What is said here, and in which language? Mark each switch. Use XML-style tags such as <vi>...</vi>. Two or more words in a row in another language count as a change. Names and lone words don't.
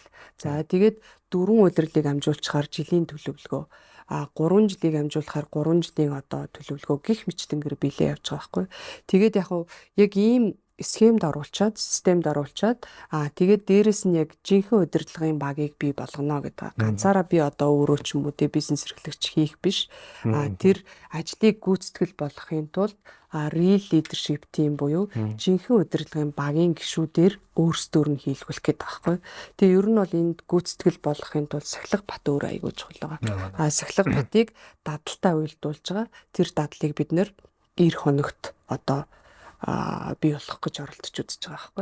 <mn>За тэгээд 4 удирдлыг амжуулчихаар жилийн төлөвлөгөө, 3 жилийг амжуулахаар 3 жилийн одоо төлөвлөгөө гих мэтлэнгээр билээ явж байгаа байхгүй. Тэгээд яг ийм схемд оруулчаад, системд оруулчаад тэгээд дээрэс нь яг жинхэнэ удирдлагын багийг бий болгоно гэдэг. Ганцаараа би одоо өөрөө ч юм уу бизнес эрхлэгч хийх биш. Тэр ажлыг гүйцэтгэл болгохын тулд</mn> <en>real leadership team</en> <mn>буюу жинхэнэ удирдлагын багийн гишүүдээр өөрсдөр нь хийлгүүлэх гэдэг байхгүй. Тэгээ ер нь бол энд гүйцэтгэл болгохын тулд Сахилга бат өөр аягүй чухал байгаа. Сахилга батыг дадалтай уялдуулж байгаа. Тэр дадлыг бид нэр 90 хоногт одоо бий болох гэж оролдож үзэж байгаа байхгүй.</mn>